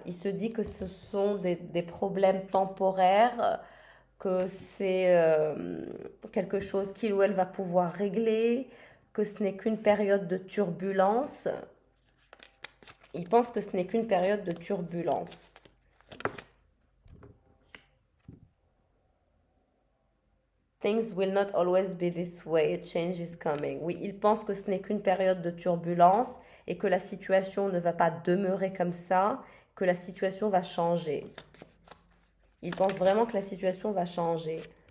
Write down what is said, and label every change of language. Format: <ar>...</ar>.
<fr>Il se dit que ce sont des problèmes temporaires, que c'est quelque chose qu'il ou elle va pouvoir régler, que ce n'est qu'une période de turbulence. Il pense que ce n'est qu'une période de turbulence.</fr> <en>Things will not always be this way, change is coming.</en> <fr>Oui, il pense que ce n'est qu'une période de turbulence et que la situation ne va pas demeurer comme ça, que la situation va changer. Il pense vraiment que la situation va changer.</fr>